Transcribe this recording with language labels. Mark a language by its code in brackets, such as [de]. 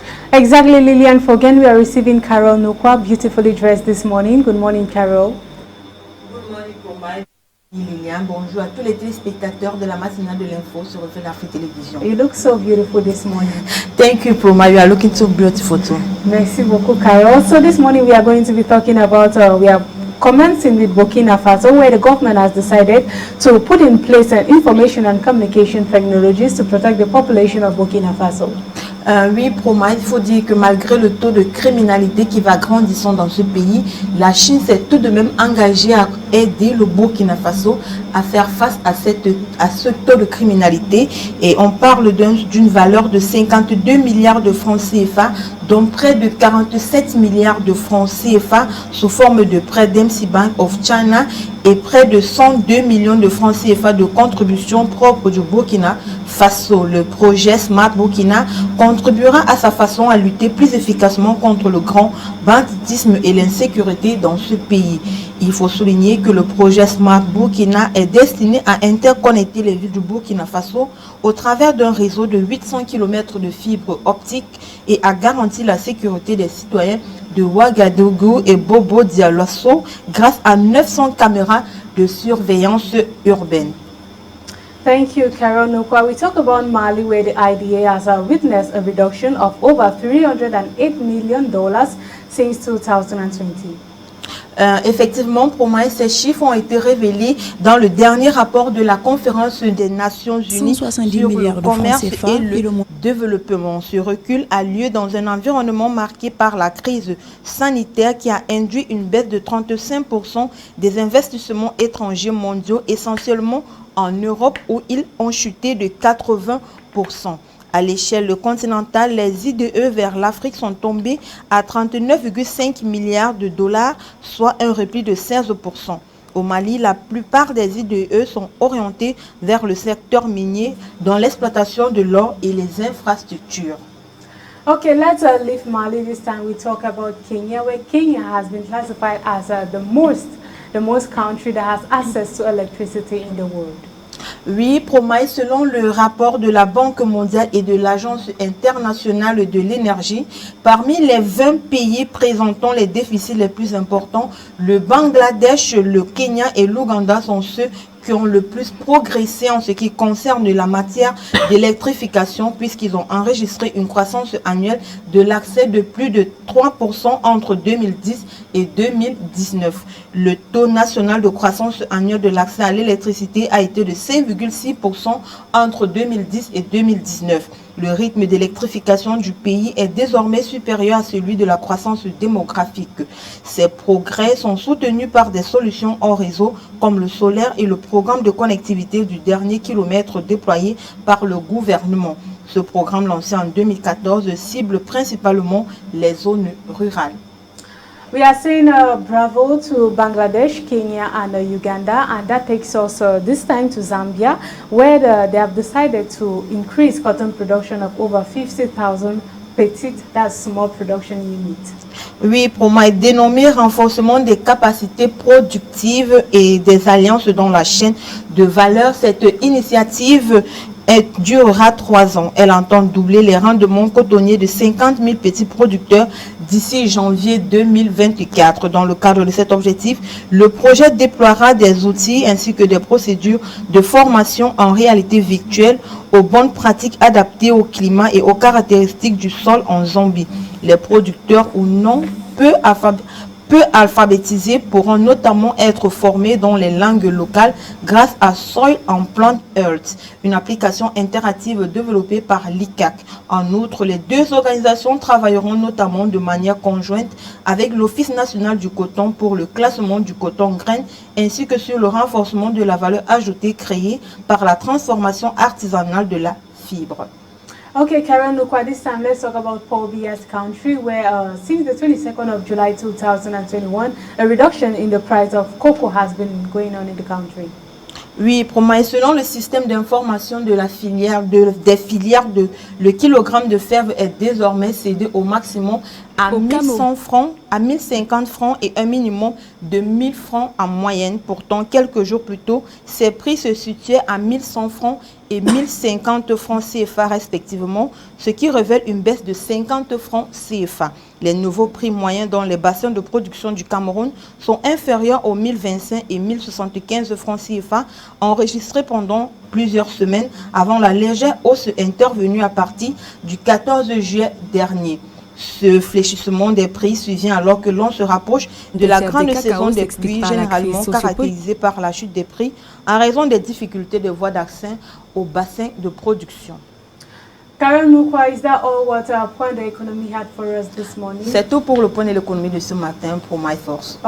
[en] Exactly, Lillian Fogen. We are receiving Carol Nokwa, beautifully dressed this morning. Good morning, Carol. Good morning, Pomai. [fr] Lilian, bonjour à tous les téléspectateurs de la matinale de l'info sur Fait d'Afrique Télévision. [en] You look so beautiful this morning. Thank you, Pomai. You are looking so beautiful too. [fr] Merci beaucoup, Carol. [en] So this morning we are going to be talking about, we are commencing with Burkina Faso, where the government has decided to put in place information and communication technologies to protect the population of Burkina Faso. [fr] Oui, Proma, il faut dire que malgré le taux de criminalité qui va grandissant dans ce pays, la Chine s'est tout de même engagée à aider le Burkina Faso à faire face à ce taux de criminalité. Et on parle d'une valeur de 52 milliards de francs CFA, dont près de 47 milliards de francs CFA sous forme de prêts d'MC Bank of China et près de 102 millions de francs CFA de contributions propres du Burkina Faso. Le projet Smart Burkina contribuera à sa façon à lutter plus efficacement contre le grand banditisme et l'insécurité dans ce pays. Il faut souligner que le projet Smart Burkina est destiné à interconnecter les villes du Burkina Faso au travers d'un réseau de 800 km de fibres optiques et à garantir la sécurité des citoyens de Ouagadougou et Bobo Dioulasso grâce à 900 caméras de surveillance urbaine. [en] Thank you, Carol Nokwa. We talk about Mali, where the IDA has witnessed a reduction of over $308 million since 2020. [fr] Effectivement, pour moi, ces chiffres ont été révélés dans le dernier rapport de la conférence des Nations Unies sur le commerce et le développement. Ce recul a lieu dans un environnement marqué par la crise sanitaire qui a induit une baisse de 35% des investissements étrangers mondiaux, essentiellement en Europe où ils ont chuté de 80%. À l'échelle continentale, les IDE vers l'Afrique sont tombés à 39,5 milliards de dollars, soit un repli de 16%. Au Mali, la plupart des IDE sont orientés vers le secteur minier, dans l'exploitation de l'or et les infrastructures. [en] Okay, let's leave Mali this time. We talk about Kenya, where Kenya has been classified as the most country that has access to electricity in the world. [fr] Oui, Promaï, selon le rapport de la Banque mondiale et de l'Agence internationale de l'énergie, parmi les 20 pays présentant les déficits les plus importants, le Bangladesh, le Kenya et l'Ouganda sont ceux qui ont le plus progressé en ce qui concerne la matière d'électrification, puisqu'ils ont enregistré une croissance annuelle de l'accès de plus de 3% entre 2010 et 2019. Le taux national de croissance annuelle de l'accès à l'électricité a été de 5,6% entre 2010 et 2019. Le rythme d'électrification du pays est désormais supérieur à celui de la croissance démographique. Ces progrès sont soutenus par des solutions hors réseau comme le solaire et le programme de connectivité du dernier kilomètre déployé par le gouvernement. Ce programme lancé en 2014 cible principalement les zones rurales. [en] We are saying bravo to Bangladesh, Kenya and Uganda, and that takes us this time to Zambia, where they have decided to increase cotton production of over 50,000 petite, that's small production units. [fr] Oui, Proma est dénommé renforcement des capacités productives et des alliances dans la chaîne de valeur. Cette initiative durera 3 ans. Elle entend doubler les rendements cotonniers de 50 000 petits producteurs d'ici janvier 2024. Dans le cadre de cet objectif, le projet déploiera des outils ainsi que des procédures de formation en réalité virtuelle aux bonnes pratiques adaptées au climat et aux caractéristiques du sol en Zambie. Les producteurs ou non peu alphabétisés pourront notamment être formés dans les langues locales grâce à Soil and Plant Earth, une application interactive développée par l'ICAC. En outre, les deux organisations travailleront notamment de manière conjointe avec l'Office national du coton pour le classement du coton grain ainsi que sur le renforcement de la valeur ajoutée créée par la transformation artisanale de la fibre. [en] Okay, Karen Nukwa, this time let's talk about Paul Biya's country, where since the 22nd of July 2021, a reduction in the price of cocoa has been going on in the country. [fr] Oui, Promaï, selon le système d'information de la filière des filières, le kilogramme de fève est désormais cédé au maximum à 1100 francs, à 1050 francs et un minimum de 1000 francs en moyenne. Pourtant, quelques jours plus tôt, ces prix se situaient à 1100 francs et 1050 francs CFA respectivement, ce qui révèle une baisse de 50 francs CFA. Les nouveaux prix moyens dans les bassins de production du Cameroun sont inférieurs aux 1025 et 1075 francs CFA enregistrés pendant plusieurs semaines avant la légère hausse intervenue à partir du 14 juillet dernier. Ce fléchissement des prix survient alors que l'on se rapproche de la grande saison des pluies, généralement caractérisée par la chute des prix en raison des difficultés de voie d'accès au bassin de production. [en] Karen Nukwa, is that all what point the economy had for us this morning? [fr] C'est tout pour le point de l'économie de ce matin pour MyForce.